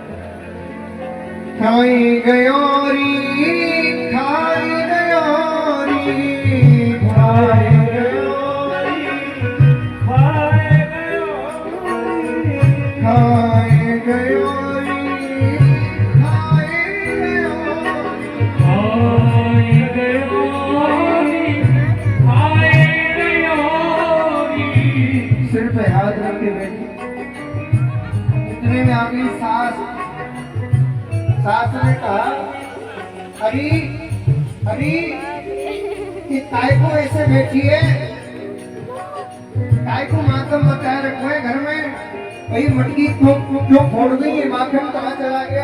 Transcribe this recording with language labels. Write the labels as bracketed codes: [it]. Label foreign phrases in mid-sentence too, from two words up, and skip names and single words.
[hi] खाई गयोरी खाई गयोरी खाई गयोरी खाई गयोरी खाई गयोरी खाई गयोरी खाई गयोरी सिर पे हाथ रख के बैठी। इतने में आगे सास ने कहा हरी हरी कि काय को ऐसे बैठी है, काय को मातम बताए रखो है घर में, भाई मटकी क्यों फोड़ गई है, माखन कहाँ चला गया।